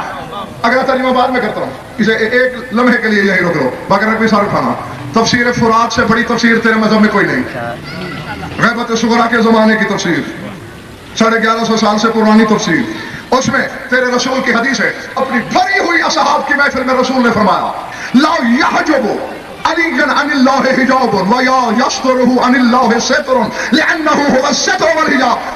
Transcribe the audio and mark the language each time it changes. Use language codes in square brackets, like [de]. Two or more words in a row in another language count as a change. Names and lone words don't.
[ur] اگلا ترجمہ بعد میں کرتا ہوں، اسے ایک لمحے کے لیے یہی روک لو، باقی کوئی سار اٹھانا. تفسیر فرات سے بڑی تفسیر تیرے مذہب میں کوئی نہیں۔ غیبت صغریٰ کے زمانے کی تفسیر، 1150 سال سے پرانی تفسیر، اس میں تیرے رسول کی حدیث ہے. اپنی بھری ہوئی اصحاب کی محفل میں رسول نے فرمایا [ar] لا يحجب عليا عن الله حجاب ولا يستره عن الله ستر لأنه هو الستر والحجاب.